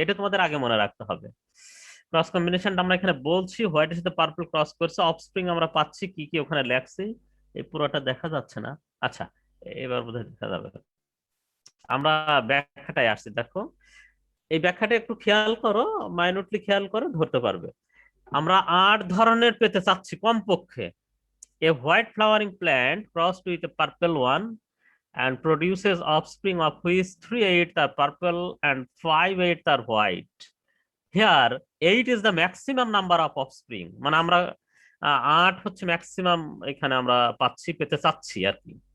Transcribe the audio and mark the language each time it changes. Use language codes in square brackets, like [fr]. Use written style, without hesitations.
[bn] এটা তোমাদের আগে মনে রাখতে হবে। ক্রস কম্বিনেশনটা আমরা এখানে বলছি, হোয়াইটের সাথে পার্পল ক্রস করছে, অফস্প্রিং আমরা পাচ্ছি কি কি ওখানে লেখছি। এই পুরোটা দেখা যাচ্ছে না, আচ্ছা এবার বোধহয় দেখা যাবে। আমরা ব্যাখ্যাটায় আসছি, দেখো এই ব্যাখ্যাটা একটু খেয়াল করো, মাইনুটলি খেয়াল করো, ধরতে পারবে। আমরা 8 ধরনের পেতে চাচ্ছি কমপক্ষে। [en] A white flowering plant crossed with a purple one and produces offspring of which 3/8 are purple and 5/8 are white. Here 8 is the maximum number of offspring, [bn] মানে আমরা 8 হচ্ছে ম্যাক্সিমাম এখানে আমরা পাচ্ছি, পেতে চাচ্ছি আর কি।